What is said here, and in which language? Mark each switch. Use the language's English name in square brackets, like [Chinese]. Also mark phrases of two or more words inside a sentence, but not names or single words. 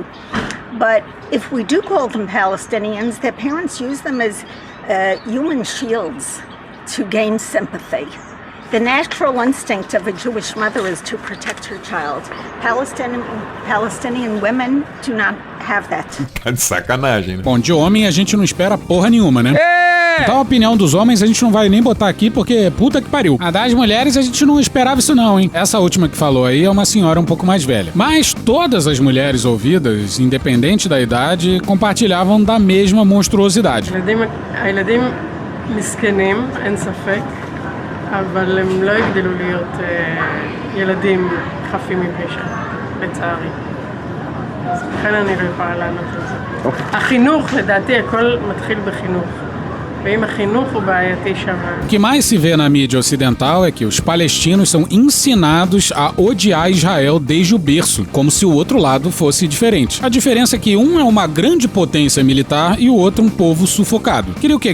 [English] But if we do call them Palestinians, their parents use them as human shields to gain sympathy. The natural instinct of a Jewish mother is to protect her child. Palestinian women do not have that. [Portuguese] Tá de sacanagem, né? Bom, de homem a gente não espera porra nenhuma, né? Então a opinião dos homens a gente não vai nem botar aqui porque puta que pariu. A das mulheres a gente não esperava isso não, hein? Essa última que falou aí é uma senhora um pouco mais velha. Mas todas as mulheres ouvidas, independente da idade, compartilhavam da mesma monstruosidade. [Hebrew] הילדים מסכנים, אין ספק, אבל הם לא יגדלו להיות ילדים חפים מפשע, לצערי. אז לכן אני לא יכולה לענות על זה. החינוך, לדעתי, הכל מתחיל בחינוך. [Portuguese] O que mais se vê na mídia ocidental é que os palestinos são ensinados a odiar Israel desde o berço, como se o outro lado fosse diferente. A diferença é que um é uma grande potência militar e o outro um povo sufocado. Queria o quê?